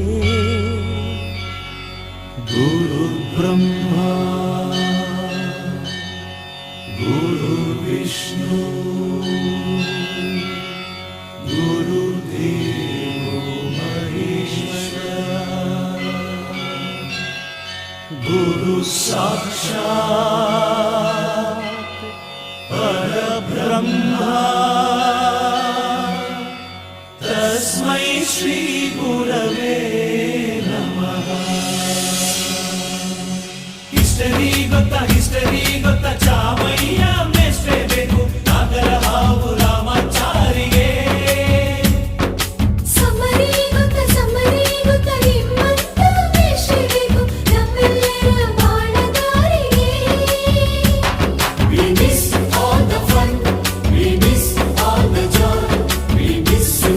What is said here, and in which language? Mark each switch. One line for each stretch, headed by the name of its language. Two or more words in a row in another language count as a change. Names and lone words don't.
Sanskrit: ಗುರು ಬ್ರಹ್ಮ ಗುರು ವಿಷ್ಣು ಗುರು ದೇವೋ ಮಹೇಶ್ವರ ಗುರು ಸಾಕ್ಷಾತ್ ब्रह्मा तस्मै श्री गुरवे नमः
Kannada: हिस्टरी ಗೊತ್ತಾ ಚಾಮಯ್ಯ ಮೇಷ್ಟ್ರೆ ಬೇಕು ನಾಗರ ಹಾವು ರಾಮಾಚಾರಿಗೆ ಸಮರಿ ಗೊತ್ತ ನಿಮ್ಮಂತ ಮೇಷ್ಟ್ರೆ ಬೇಕು ನಮ್ಮೆಲ್ಲರ ಬಾಳಗಾರಿಗೆ
English: We miss all the fun, we miss all the joy, we miss you.